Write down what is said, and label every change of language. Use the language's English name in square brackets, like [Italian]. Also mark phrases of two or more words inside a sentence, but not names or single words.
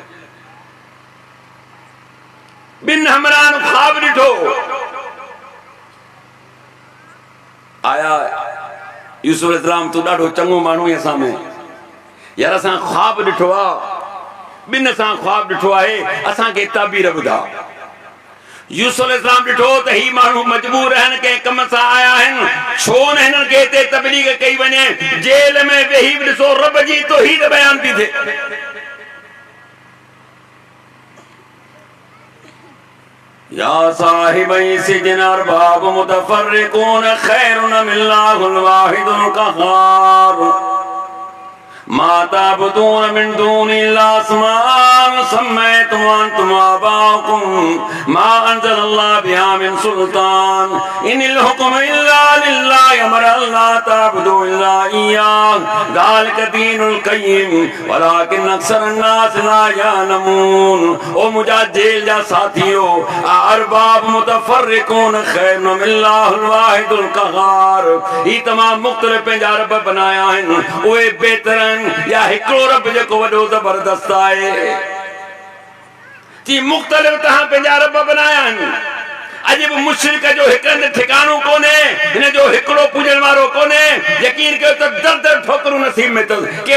[Sindhi] ॿिनि हमराहनि ख्वाब ॾिठो आया यूसुफ अलैहिस्सलाम तू ॾाढो चङो माण्हू आहे असां में यार असां ख्वाब ॾिठो आहे ॿिनि असां ख्वाब ॾिठो आहे असांखे ताबीर ॿुधा यूसुफ अलैहिस्सलाम ॾिठो त ही माण्हू मजबूर आहिनि कंहिं कम सां आया आहिनि छो न हिननि खे हिते तबलीग कई वञे जेल में वेही बि ॾिसो रब जी तौहीद बयान थी थिए [Arabic] يا صاحبي السجن أرباب متفرقون خير أم الله الواحد القهار ما تعبدون من دون الله أسماء سميتم أنتم آباؤكم ما أنزل الله بها من سلطان إن الحكم إلا لله أمر ألا تعبدوا إلا إياه ذلك الدين القيم ولكن أكثر الناس لا يعلمون [Sindhi] ओ मुजा जेल जा साथियो [Arabic] أرباب متفرقون خير أم الله الواحد القهار [Sindhi] ही तमाम मुख्तलिफ पंहिंजा रब बनाया आहिनि उहे बेहतर या हिकिड़ो रब जेको वॾो ज़बरदस्त आहे जी मुख़्तलिफ़ तव्हां पंहिंजा रब बनाया आहिनि अॼु बि मुशरिक जो हिकु हंधि ठिकाणो कोन्हे हिन जो हिकिड़ो पूॼण वारो कोन्हे यकीन कयो त दर दर ठोकरूं नसीब में अथसि कंहिं